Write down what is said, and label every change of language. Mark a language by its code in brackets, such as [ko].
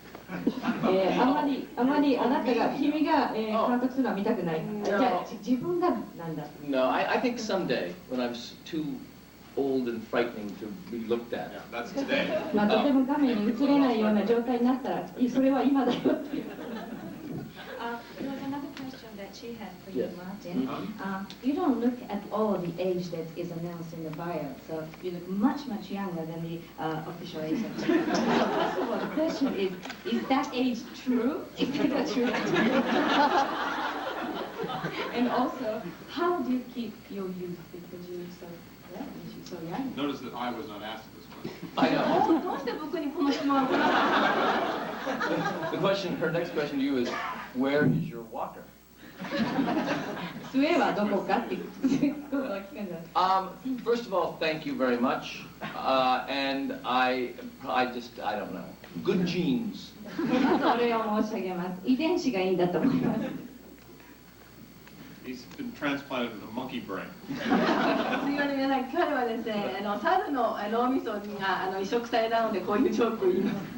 [ja] あまりあなたが君が監督するのは見たくない。じゃあ自分がなんだ。 [en] No, I think someday when I'm too old and frightening to be looked at. Yeah, that's today. [ja] まあとても画面に映れないような状態になったら、それは今だよっていう。 [en] There was another question that she had for you, Yes. Martin. You don't look at all the age that is announced in the bio, so you look much, much younger than the official age. First of all, the question is that age true? Is that true? And also, how do you keep your youth because you're so young? Notice that I was not asked this question. I know. [ja] どうして僕にこの質問を行ったの？ [en] The question, her next question to you is, where is your walker? [ja] 杖はどこかって聞くんじゃない。 [en] First of all, thank you very much. And I don't know. Good genes. [ja] それを申し上げます。遺伝子がいいんだと思います。 [en] He's been transplanted with a monkey brain. [ja] すみません、皆さん、彼はですね、猿の脳みそが移植されたので、こういうジョークを言います。